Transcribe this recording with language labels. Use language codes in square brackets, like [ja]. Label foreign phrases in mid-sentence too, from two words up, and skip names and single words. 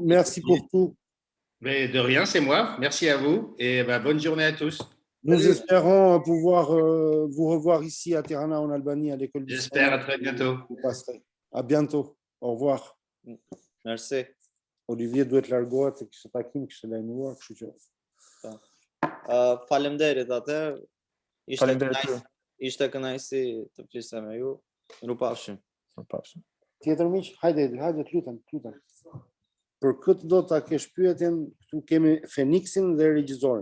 [fr] Merci pour tout. Mais de rien, c'est moi. Merci à vous et bonne journée à tous. Nous espérons pouvoir vous revoir ici à Tirana, en Albanie, à l'école du J'espère, à très bientôt. Vous passerez. À bientôt. Au revoir. Merci. [sq] Olivier duhet largohet se kishte takim, kishte lajmëruar, kështu që. Faleminderit atëherë. Faleminderit. Ishte kënaqësi të flisja me ju. Mirupafshim. Mirupafshim. Tjetër miq, hajde, të lutem. Për këtë do ta kesh pyetjen, këtu kemi Feniksin dhe regjisorin.